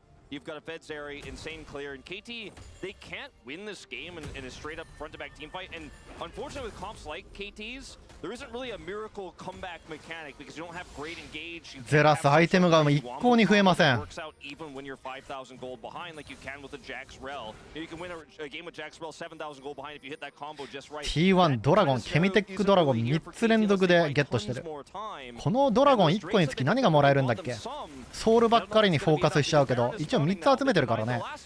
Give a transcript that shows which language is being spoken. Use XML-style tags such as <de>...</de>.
<en>You've got a Feds area, insane clear, and KT, they can't win this game in a straight-up front-to-back team fight. And unfortunately, with comps like KT's, there isn't really a miracle comeback mechanic because you don't have great engage.</en> <ja>ゼラスアイテムが一向に増えません。</ja> <en>Works out even when you're 5,000 gold behind, like you can with a Jax Rel. You can win a game with Jax Rel 7,000 gold behind if you hit that combo just right.</en> <ja>T1 ドラゴン、ケミテックドラゴン3つ連続でゲットしてる。このドラゴン1個につき何がもらえるんだっけ。ソウルばっかりにフォーカスしちゃうけど、一応3つ集めてるからね。</ja>